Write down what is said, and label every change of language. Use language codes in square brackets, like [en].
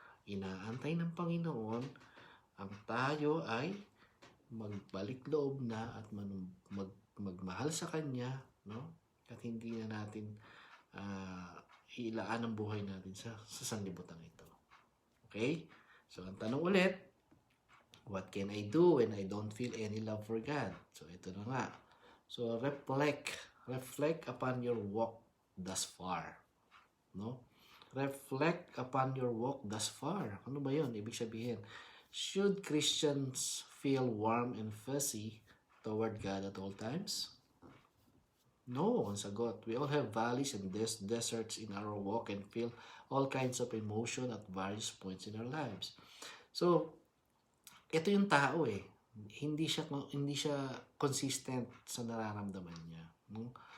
[tl] Inaantay ng Panginoon ang tayo ay magbalik loob na at magmahal sa Kanya, no? At hindi na natin ilaan ang buhay natin sa sanlibutan ito. [en] Okay? So, [tl] ang tanong ulit, [en] what can I do when I don't feel any love for God? So, [tl] ito na nga. [en] So, reflect upon your walk thus far. No? Reflect upon your walk thus far. [tl] Ano ba yun? Ibig sabihin, [en] should Christians feel warm and fuzzy toward God at all times? No, [tl] ang sagot. [en] We all have valleys and deserts in our walk and feel all kinds of emotion at various points in our lives. [tl] So, ito yung tao Hindi siya consistent sa nararamdaman niya. No?